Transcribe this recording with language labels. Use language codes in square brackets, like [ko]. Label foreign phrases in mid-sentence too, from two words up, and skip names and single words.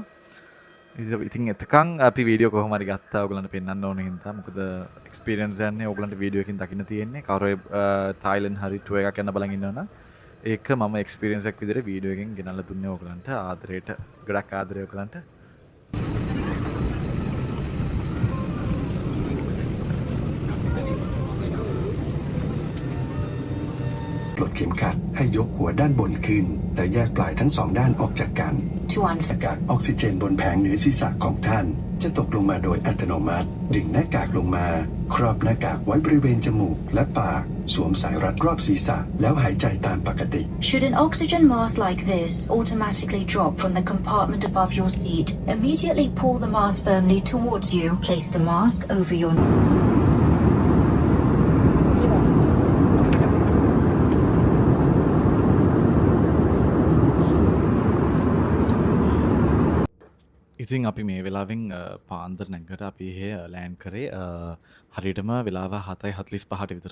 [si] ඉතින් එතකන් අපි වීඩියෝ කොහොම හරි ගත්තා. ඔයගලන්ට පෙන්වන්න ඕනේ හින්දා. මොකද එක්ස්පීරියන්ස් යන්නේ ඔයගලන්ට වීඩියෝ එකකින් දකින්න තියෙන්නේ. කවුරු තායිලන්ඩ් හරි ටුවර් එකක් යන්න බලන් ඉන්නවනම් ඒක මම එක්ස්පීරියන්ස් එකක් විදිහට වීඩියෝ එකෙන් ගෙනල්ලා දුන්නේ ඔයගලන්ට ආදරයට. ගොඩක් ආදරේ ඔයගලන්ට. [th] ปลดเข็มขัดให้ยกหัวด้านบนขึ้นและแยกปลายทั้งสองด้านออกจากกันอากาศออกซิเจนบนแผงเหนือศีรษะของท่านจะตกลงมาโดยอัตโนมัติดึงหน้ากากลงมาครอบหน้ากากไว้บริเวณจมูกและปากสวมสายรัดรอบศีรษะแล้วหายใจตามปกติ [en] Should an oxygen mask like this automatically drop from the compartment above your seat, immediately pull the mask firmly towards you. Place the mask over your [si] ඉතින් අපි මේ වෙලාවෙන් පාන්දර නැග්ගට අපි එහෙ ලෑන්ඩ් කරේ හරියටම වෙලාව 7:45ට විතර.